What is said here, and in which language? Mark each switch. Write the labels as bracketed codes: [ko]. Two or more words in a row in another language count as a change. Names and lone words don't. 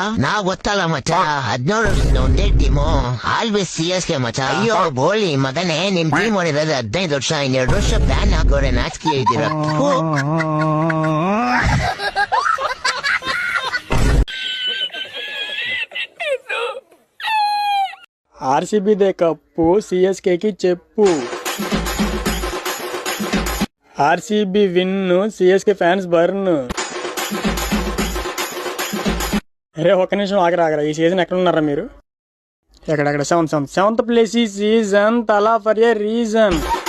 [kn] ನಾವ್ ಗೊತ್ತಲ್ಲ ಮಚ, 17 ವರ್ಷದ ಒಂದೇ ಟೀಮು, ಆಲ್ವೇಸ್ CSK ಮಚ. ಅಯ್ಯೋ ಬೋಳಿ ಮಗನೇ, ನಿಮ್ ಟೀಮ್ ಹೊಡಿರೋದು 15 ವರ್ಷ, 2 ವರ್ಷ ಬ್ಯಾನ್ ಹಾಕೋರೆ, ನಾಚಿಕೆ ಇದ್ದೀರ. [te] RCB దే కప్పు, CSKకి చెప్పు. RCB విన్ను, CSK [en] fans burn. [te] అరే ఒక్క నిమిషం ఆగరా. ఈ సీజన్ ఎక్కడ ఉన్నారా మీరు? ఎక్కడెక్కడ? [en] seventh place [te] ఈ సీజన్, తలా [en] for a reason.